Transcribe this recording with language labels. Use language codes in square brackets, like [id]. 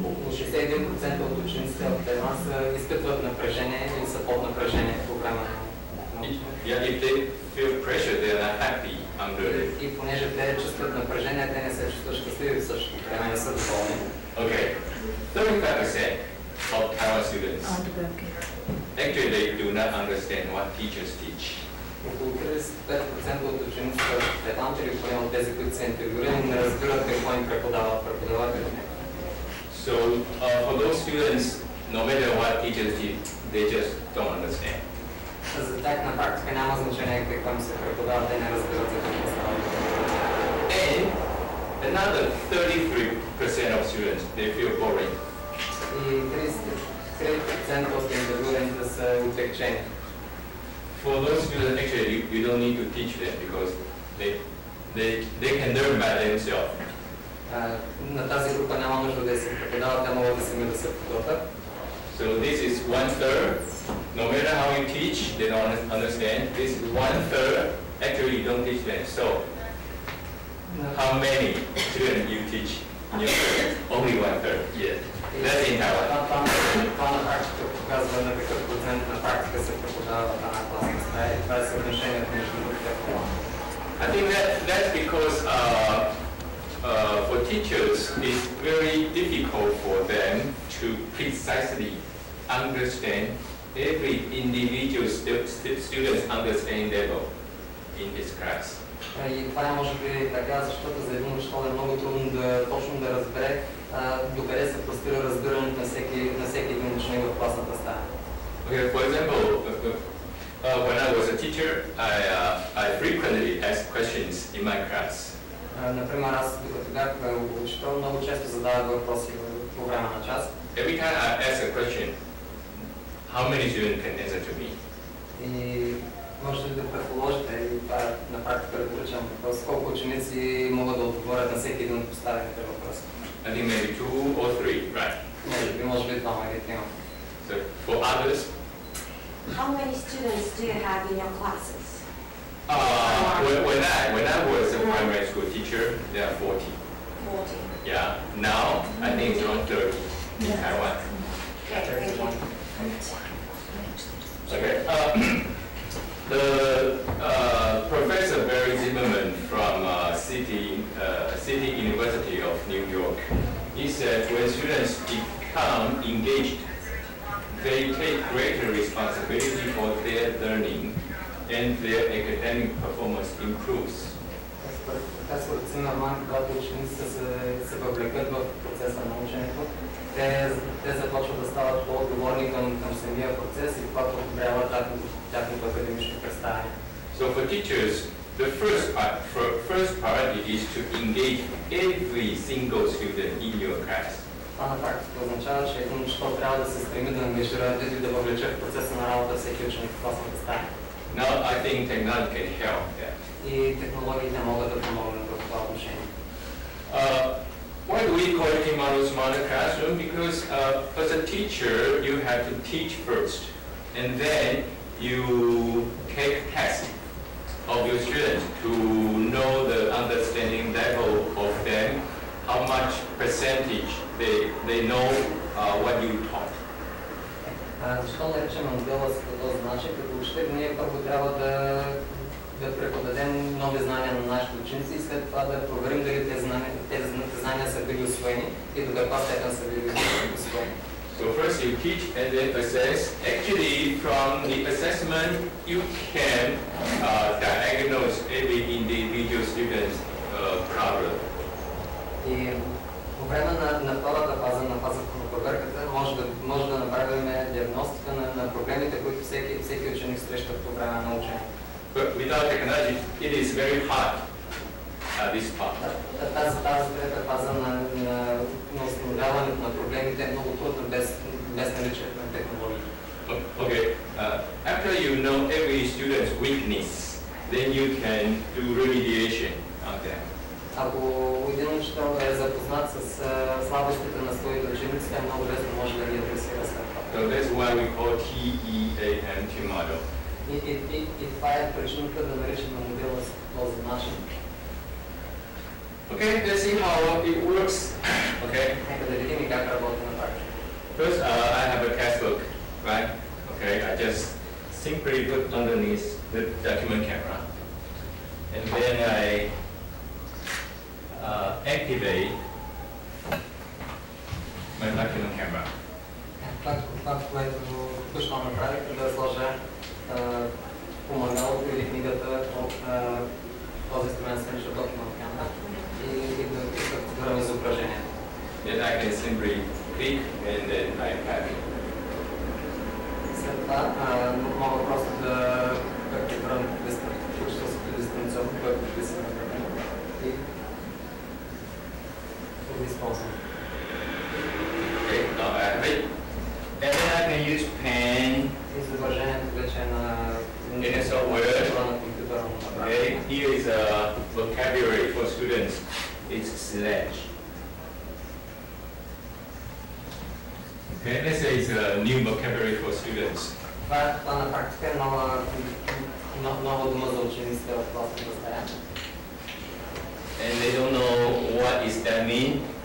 [bg] 61% от учениците в Тайван изпитват напрежение или са под напрежение по време на ученето. [en] Yeah, if they feel pressure, they are not happy under it. [bg] И понеже те чувстват напрежение, те не се чувстват щастливи в същото време, не са доволни. [en] Okay, 35% of Taiwan students actually they do not understand what teachers teach. [bg] Около 35% от учениците в Тайван, или поне от тези, които са интервюирани, не разбират какво им преподават преподавателите. [en] So for those students, no matter what teachers teach, they just don't understand. [bg] За тях на практика няма значение какво им се преподава, те не разбират за какво става. [en] And another 33% of students, they feel boring. [bg] И 33% от интервюираните са отекчени. [en] For those students, actually, you don't need to teach them because they can learn by themselves. [bg] На тази група няма нужда да се преподават, те могат да сами да се подготвят. [en] So this is 1/3. No matter how you teach, they don't understand. This is 1/3. Actually, you don't teach them. So how many students you teach? Only 1/3. Yes. That's in Taiwan. [bg] Това на практика показва на какъв процент на практика се преподава в една класна стая и това е съотношението между другите пола. [en] I think that's because for teachers, it's very difficult for them to precisely understand every individual student's understanding level in this class. [bg] И това е може би така, защото за един учител е много трудно точно да разбере докъде се простира разбирането на всеки един ученик в класната стая. [en] Okay, for example, when I was a teacher, I frequently asked questions in my class. [bg] Например, аз докато бях учител, много често задавах въпроси по време на час. [en] Every time I ask a question, how many students can answer to me? [bg] И можете да предположите, и това на практика риторичен въпрос, колко ученици могат да отговорят на всеки един от поставените въпроси. [en] I think maybe 2 or 3, right? [bg] Може би двама или трима. [en] So for others, how many students do you have in your classes? When I was a primary school teacher, there are 40. 40. Yeah. Now I think it's around 30 in Taiwan. Okay, thank you. Okay. The Professor Barry Zimmerman from City University of New York, he said when students become engaged, they take greater responsibility for their learning and their academic performance improves. [bg] Професор Цимерман, когато учениците се въвлекат в процеса на ученето, те започват да стават по-отговорни към самия процес и това подобрява тяхното академично представяне. [en] So for teachers, the first priority is to engage every single student in your class. [bg] Това на практика означава, че един учител трябва да се стреми да ангажира и да въвлече в процеса на работа всеки ученик в класната стая. [en] Now I think technology can help that. [bg] И технологиите могат да помогнат в това отношение. [en] Why do we call it smarter classroom? Because as a teacher, you have to teach first, and then you take tests of your students to know the understanding level of them, how much percentage they know what you taught. [bg] Защо наричаме модела по този начин? Като учители ние първо трябва да преподадем нови знания на нашите ученици и след това да проверим дали тези знания са били усвоени и до каква степен са били усвоени. [en] So first you teach and then assess. Actually, from the assessment, you can diagnose every individual student's problem. [bg] И по време на втората фаза, на фазата на проверката, може да направим диагностика на проблемите, които всеки ученик среща по време на учене. [en] But without technology, it is very hard. This part. [bg] Тази трета фаза на установяването на проблемите е много трудна без наличието на технологии. [en] Okay. After you know every student's weakness, then you can do remediation on them. [bg] Ако един учител е запознат с слабостите на своите ученици, тя много лесно може да ги адресира след това. [en] So that's why we call TEAMT model. [bg] И това е причината да наричаме модела по този начин. [en] Okay, let's see how it works. Okay. [bg] Нека да видим и как работи на практика. [en] First, I have a textbook, right? Okay, I just simply put underneath the document camera, and then I activate my document camera. [bg] Това, което току-що направих, е да сложа помагалото или книгата от този инструмент с document camera и да активирам изображението. [en] Then I can simply click and then I have it. [bg] След това мога просто да активирам учителското дистанционно, което подписваме и да използвам. [en] Okay, now I have it. And then I can use pen. [bg] Изображението вече е на [en] software. [bg] компютъра. [en] Okay, here is a vocabulary for students. It's sledge. Okay, let's say it's a new vocabulary for students. [bg] Това на практика е нова дума за учениците в класната стая. [en] And they don't know what is that mean.